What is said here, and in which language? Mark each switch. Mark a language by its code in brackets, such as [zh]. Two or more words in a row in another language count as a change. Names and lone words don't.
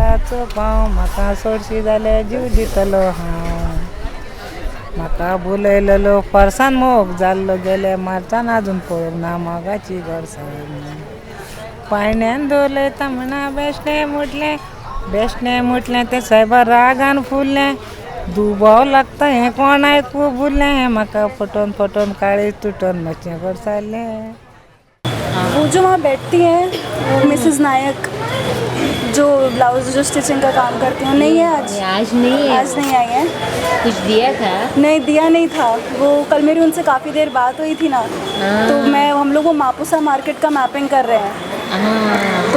[kok] तुजो पाव म्हाका सोडशी जाल्यार जीव दितलो हांव म्हाका बुलयलेलो फारसान मोग जाल्लो गेले मार्चान आजून पळोवंक ना मोगाची गोडसाण पायण्यान दवरलें म्हणा बेश्टें मुटलें तें सायबा रागान फुल्लें दुबाव लागता हें कोण आयकू बुरलें म्हाका फटोन काळीज तुटोन मातशें गोडसारलें. [hi] वो जो वहाँ बैठती हैं वो मिसेस नायक जो ब्लाउज जो स्टिचिंग का काम करती हैं, नहीं है आज? आज नहीं है, आज नहीं आई हैं. कुछ दिया था? नहीं दिया नहीं था. वो कल मेरी उनसे काफ़ी देर बात हुई थी ना, तो हम लोग वो मापुसा मार्केट का मैपिंग कर रहे हैं.